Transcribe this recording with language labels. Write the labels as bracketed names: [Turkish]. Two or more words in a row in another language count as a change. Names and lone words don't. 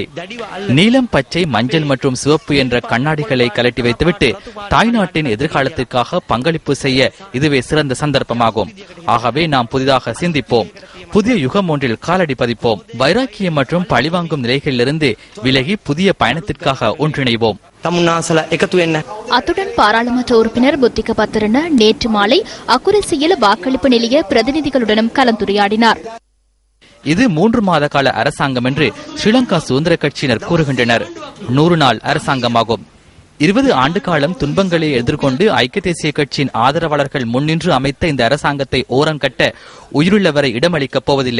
[Tamil] நீலம், பச்சை, மஞ்சள் மற்றும் சிவப்பு என்ற கண்ணாடிகளை கலட்டி வைத்துவிட்டு தாய்நாட்டின் எதிர்காலத்திற்காக பங்களிப்பு செய்ய இதுவே சிறந்த சந்தர்ப்பமாகும். ஆகவே நாம் புதிதாக சிந்திப்போம். புதிய யுகம் ஒன்றில் காலடி பதிப்போம். வைராக்கியம் மற்றும் பழிவாங்கும் நிலைகளிலிருந்து விலகி புதிய பயணத்திற்காக ஒன்றிணைவோம். [Sinhala] තමුන්නාසලා එකතු වෙන්න. [Tamil] அத்துடன் பாராளுமன்ற உறுப்பினர் புத்திக பத்திரன நேற்று மாலை அக்குரசியில் வாக்களிப்பு நிலைய பிரதிநிதிகளுடனும் கலந்துரையாடினார். இது 3 மாத கால அரசாங்கம் என்று ஸ்ரீலங்கா சுதந்திர கட்சியினர் கூறுகின்றனர். 100 நாள் அரசாங்கமாகும். 20 ஆண்டு காலம் துன்பங்களை எதிர்கொண்டு ஐக்கிய தேசிய கட்சியின் ஆதரவாளர்கள் முன்னின்று அமைத்த இந்த அரசாங்கத்தை ஓரம் கட்ட உயிருள்ளவரை இடமளிக்கப் போவதில்லை.